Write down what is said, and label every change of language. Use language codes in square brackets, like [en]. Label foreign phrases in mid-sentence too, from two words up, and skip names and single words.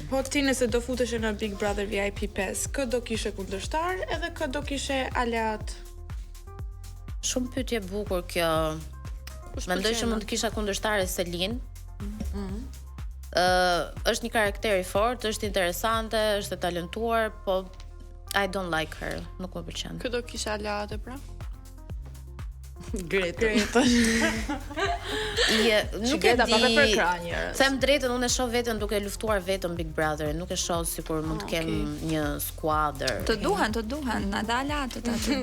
[sq] Po ti nëse do futesh në Big Brother VIP 5, kë do kishe kundërshtar edhe kë do kishe aleat? Shumë pyetje bukur kjo. Mendoj që mund të kisha kundërshtare Selin. Është një karakter i fortë, është interesante, është e talentuar, po [en] I don't like her, [sq] nuk më pëlqen. Kë do kisha aleate pra? Greta. Nuk e di. përkrah njerëz. Them drejtën, unë e shoh veten duke luftuar vetëm Big Brother, nuk e shoh sikur mund të kem një skuadër. Të duhen, na dala ato aty.